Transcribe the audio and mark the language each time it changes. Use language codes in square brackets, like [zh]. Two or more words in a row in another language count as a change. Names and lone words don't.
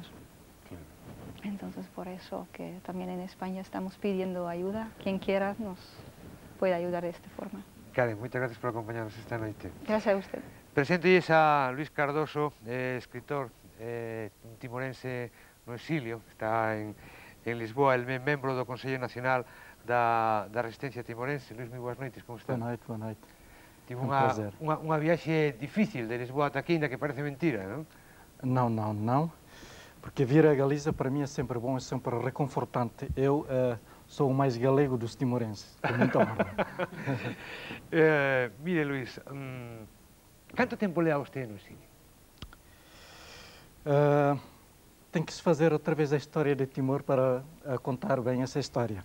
[es] Entonces, por eso que también en España estamos pidiendo ayuda. Quien quiera nos puede ayudar de esta forma. Karen, muchas gracias por acompañarnos esta noche. Gracias a usted. Presento a Luis Cardoso, escritor timorense [gl] no exilio, [es] está en Lisboa, el [gl] membro do [es] Consello Nacional da Resistencia Timorense. [gl] Luis, moi boas noites, como está? [pt] Boa noite, boa noite. [gl] Tive unha viaxe difícil de Lisboa ata aquí, ainda que parece mentira, non? [pt] Não, porque vir a Galiza para mim é sempre bom, é sempre reconfortante. Eu sou o mais galego dos timorenses, com muita honra. [gl] Mire, Luis, canto tempo leva você no exilio? [pt] Tem que se fazer através da história de Timor para contar bem essa história.